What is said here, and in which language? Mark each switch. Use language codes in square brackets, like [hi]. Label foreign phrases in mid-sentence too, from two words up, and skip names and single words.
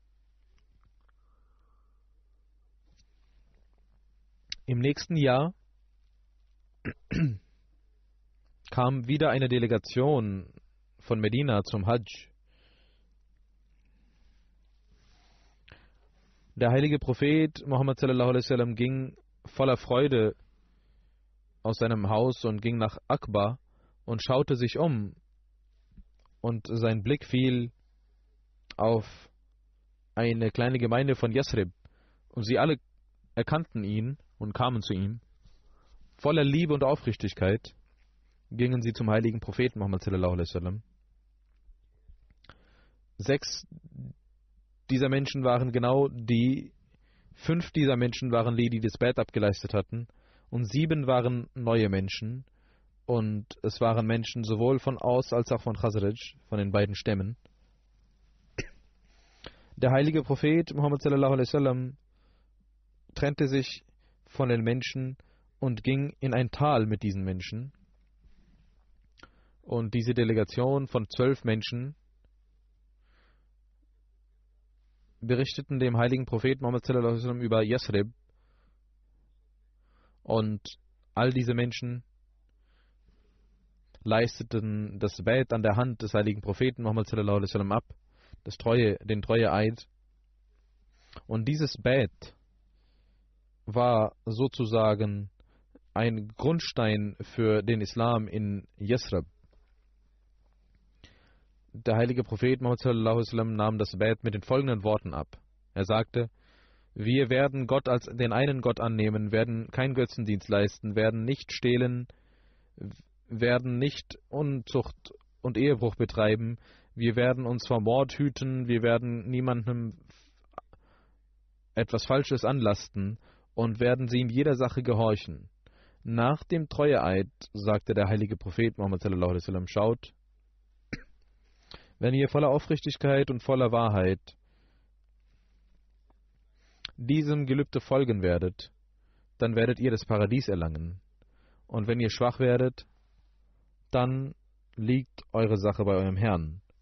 [de] Im nächsten Jahr kam wieder eine Delegation von Medina zum Hajj. Der heilige Prophet Muhammad [ar] صلى الله عليه وسلم [de] ging voller Freude aus seinem Haus und ging nach Aqba und schaute sich um, und sein Blick fiel auf eine kleine Gemeinde von Yasrib, und sie alle erkannten ihn und kamen zu ihm. Voller Liebe und Aufrichtigkeit gingen sie zum heiligen Propheten Muhammad [ar] صلى الله عليه وسلم. [de] 6 dieser Menschen waren genau die, 5 dieser Menschen waren die das Bad abgeleistet hatten, und 7 waren neue Menschen, und es waren Menschen sowohl von Aus als auch von Khazraj, von den beiden Stämmen. Der heilige Prophet Muhammad [ar] صلى الله عليه وسلم [de] trennte sich von den Menschen und ging in ein Tal mit diesen Menschen. Und diese Delegation von 12 Menschen berichteten dem heiligen Propheten Muhammad [ar] صلى الله عليه وسلم [de] über Yasrib. Und all diese Menschen leisteten das Bait an der Hand des heiligen Propheten Muhammad [ar] صلى الله عليه وسلم [de] ab, den Treueeid. Und dieses Bait war sozusagen ein Grundstein für den Islam in Yasrib. Der heilige Prophet Muhammad [ar] صلى الله عليه وسلم [de] nahm das Bait mit den folgenden Worten ab. Er sagte: Wir werden Gott als den einen Gott annehmen, werden keinen Götzendienst leisten, werden nicht stehlen, werden nicht Unzucht und Ehebruch betreiben. Wir werden uns vor Mord hüten. Wir werden niemandem etwas Falsches anlasten und werden sie in jeder Sache gehorchen. Nach dem Treueeid sagte der heilige Prophet Muhammad [ar] صلى الله عليه وسلم: [de] Schaut, wenn ihr voller Aufrichtigkeit und voller Wahrheit diesem Gelübde folgen werdet, dann werdet ihr das Paradies erlangen. Und wenn ihr schwach werdet, dann liegt eure Sache bei eurem Herrn.